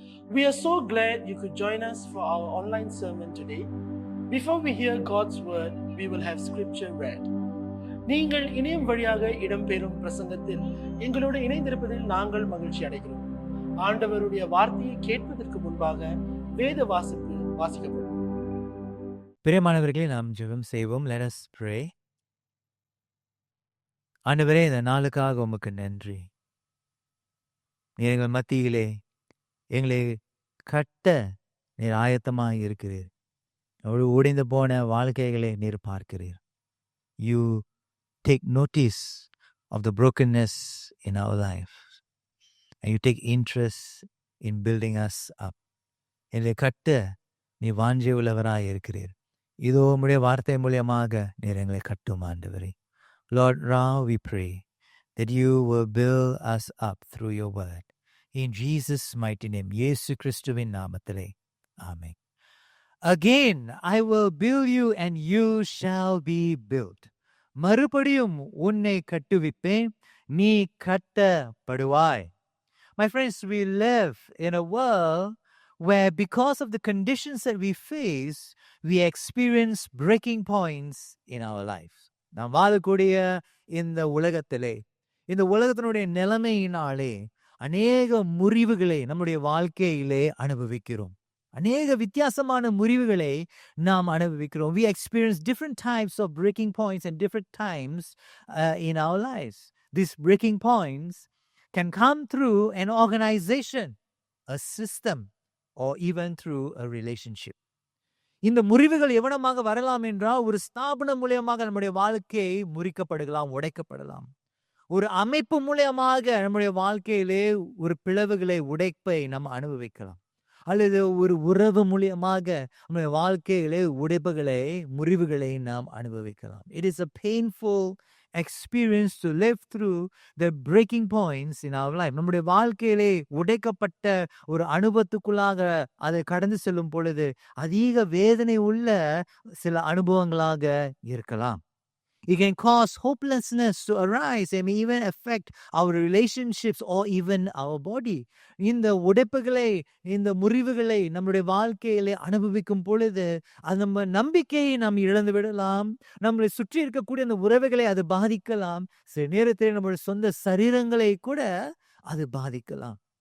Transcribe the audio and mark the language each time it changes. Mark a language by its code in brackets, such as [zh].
[en] We are so glad you could join us for our online sermon today. Before we hear God's word, we will have scripture read. [ta] நீங்கள் இணையம் வழியாக இடம்பெறும் பிரசங்கத்தில் எங்களோடு இணைந்திருப்பதில் நாங்கள் மகிழ்ச்சி அடைகிறோம். ஆண்டவருடைய வார்த்தையை கேட்பதற்கு முன்பாக வேத வாசிப்பு வாசிக்கப்படும். பிரியமானவர்களே, நாம் ஜெபம் செய்வோம். [en] Let us pray. [ta] ஆண்டவரே, இந்த நாளுக்காக உமக்கு நன்றி. நீர் எங்கள் மத்தியிலே எங்களை கட்ட நீர் ஆயத்தமாக இருக்கிறீர். உடைந்து போன வாழ்க்கைகளை நீர் பார்க்கிறீர். [en] You take notice of the brokenness in our life and you take interest in building us up. [ta] எங்களை கட்ட நீ வாஞ்சை உள்ளவராய் இருக்கிறீர். இதோ உம்முடைய வார்த்தை மூலியமாக நீர் எங்களை கட்டும் ஆண்டவரே. [en] Lord, now we pray that you will build us up through your word. In Jesus' mighty name, [ta] இயேசு கிறிஸ்துவின் நாமத்திலே. [en] Amen. Again, I will build you and you shall be built. [ta] மறுபடியும் உன்னை கட்டுவிப்பேன், நீ கட்டப்படுவாய். [en] My friends, we live in a world where because of the conditions that we face, we experience breaking points in our life. [ta] நாம் வாழக்கூடிய இந்த உலகத்திலே, இந்த உலகத்தினுடைய நிலைமையினாலே அநேக முறிவுகளை நம்முடைய வாழ்க்கையிலே அனுபவிக்கிறோம். அநேக வித்தியாசமான முறிவுகளை நாம் அனுபவிக்கிறோம். [en] We experience different types of breaking points and different times in our lives. These breaking points can come through an organization, a system, or even through a relationship. [ta] இந்த முறிவுகள் எவனமாக வரலாம் என்றால், ஒரு ஸ்தாபனம் மூலியமாக நம்முடைய வாழ்க்கை முறிக்கப்படுகலாம், உடைக்கப்படலாம். ஒரு அமைப்பு மூலியமாக நம்முடைய வாழ்க்கையிலே ஒரு பிளவுகளை, உடைப்பை நாம் அனுபவிக்கலாம். அல்லது ஒரு உறவு மூலியமாக நம்முடைய வாழ்க்கையிலே உடைப்புகளை, முறிவுகளை நாம் அனுபவிக்கலாம். [en] It is a painful experience to live through the breaking points in our life. [ta] நம்முடைய வாழ்க்கையிலே உடைக்கப்பட்ட ஒரு அனுபவத்துக்குள்ளாக அதை கடந்து செல்லும் பொழுது அதிக வேதனை உள்ள சில அனுபவங்களாக இருக்கலாம். [en] It can cause hopelessness to arise and may even affect our relationships or even our body. [ta] இந்த உடைப்புகளை, இந்த முறிவுகளை நம்முடைய வாழ்க்கையிலே அனுபவிக்கும் பொழுது அது நம்ம நம்பிக்கையை நாம் இழந்து விடலாம். நம்மளை சுற்றி இருக்கக்கூடிய அந்த உறவுகளை அது பாதிக்கலாம். சில நேரத்தில் நம்முடைய சொந்த சரீரங்களை கூட அது பாதிக்கலாம்.